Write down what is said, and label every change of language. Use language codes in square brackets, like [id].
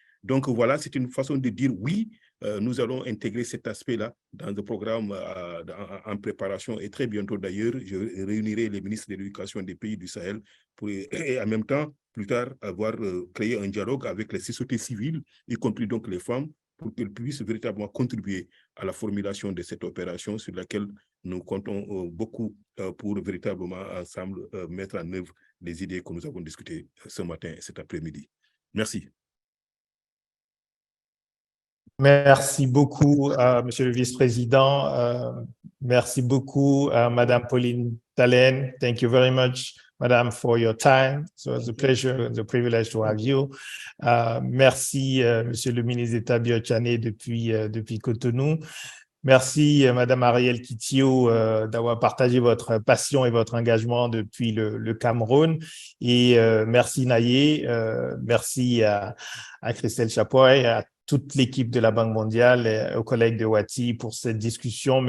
[fr] Donc voilà, c'est une façon de dire oui, nous allons intégrer cet aspect-là dans le programme en préparation et très bientôt d'ailleurs, je réunirai les ministres de l'éducation des pays du Sahel pour, et en même temps, plus tard, avoir créé un dialogue avec les sociétés civiles, y compris donc les femmes, pour qu'elles puissent véritablement contribuer à la formulation de cette opération sur laquelle nous comptons beaucoup pour véritablement ensemble mettre en œuvre les idées que nous avons discutées ce matin et cet après-midi. Merci. Merci beaucoup, Monsieur le Vice-président. Merci beaucoup, Madame Pauline Talen. [en] Thank you very much, Madame, for your time. So it's a pleasure and a privilege to have you. [fr] Merci, Monsieur le ministre d'État Biotchane depuis Cotonou. Merci, Madame Ariel Kitio, d'avoir partagé votre passion et votre engagement depuis le Cameroun. Et merci, Naye. Merci à Christelle Chapoy, à toute l'équipe de la Banque mondiale et aux collègues de WATI pour cette discussion.